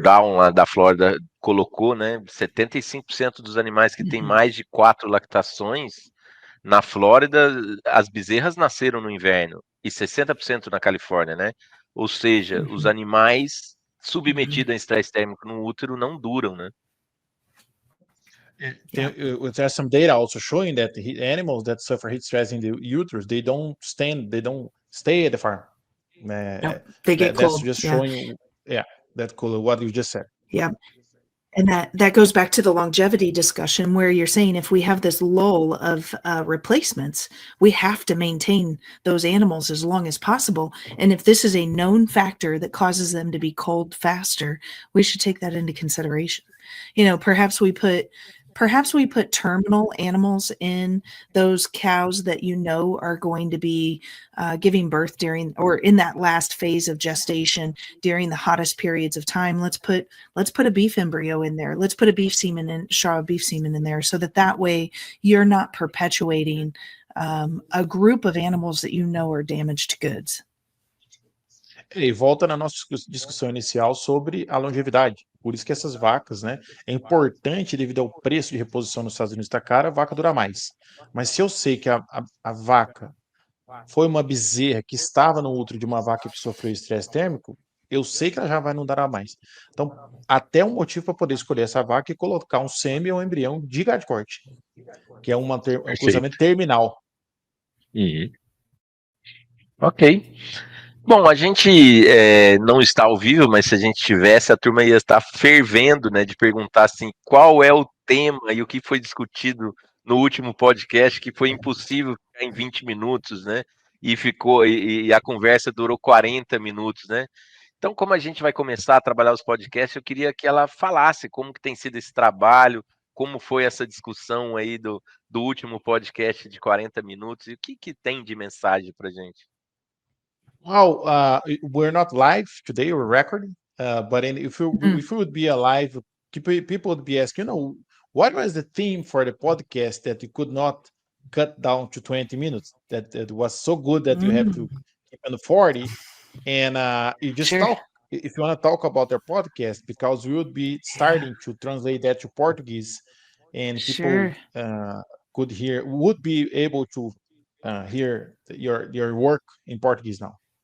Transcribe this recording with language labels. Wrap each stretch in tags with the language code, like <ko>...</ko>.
<pt>Down lá da Flórida colocou, né? 75% dos animais que têm mais de 4 lactações na Flórida, as bezerras nasceram no inverno, e 60% na Califórnia, né? Ou seja, os animais submetidos a estresse térmico no útero não duram, né?</pt> <en>There's some data also showing that the animals that suffer heat stress in the uterus, they don't stay at the farm. No, they get That's cold. just showing, that's cool. What you just said. Yeah. And that goes back to the longevity discussion where you're saying if we have this lull of replacements, we have to maintain those animals as long as possible. And if this is a known factor that causes them to be cold faster, we should take that into consideration. You know, perhaps we put terminal animals in those cows that you know are going to be giving birth during or in that last phase of gestation during the hottest periods of time. Let's put a beef embryo in there. Let's put a beef semen and straw beef semen in there so that way you're not perpetuating a group of animals that you know are damaged goods.</en> <pt>E volta na nossa discussão inicial sobre a longevidade. Por isso que essas vacas, né, é importante devido ao preço de reposição nos Estados Unidos está caro, a vaca dura mais. Mas se eu sei que a vaca foi uma bezerra que estava no útero de uma vaca que sofreu estresse térmico, eu sei que ela já vai não durar mais. Então, até um motivo para poder escolher essa vaca e colocar um sêmen ou um embrião de gado de corte, que é um cruzamento terminal. Ok. Bom, a gente não está ao vivo, mas se a gente tivesse, a turma ia estar fervendo, né, de perguntar assim, qual é o tema e o que foi discutido no último podcast, que foi impossível ficar em 20 minutos, né? E a conversa durou 40 minutos, né? Então, como a gente vai começar a trabalhar os podcasts, eu queria que ela falasse como que tem sido esse trabalho, como foi essa discussão aí do último podcast de 40 minutos e o que tem de mensagem pra gente.</pt> <en>Well, we're not live today, we're recording, but if we would be alive, people would be asking, what was the theme for the podcast that you could not cut down to 20 minutes? That was so good that you have to keep on 40. And you just talk, if you want to talk about their podcast, because we would be starting to translate that to Portuguese, and people would be able to hear your work in Portuguese now.</en>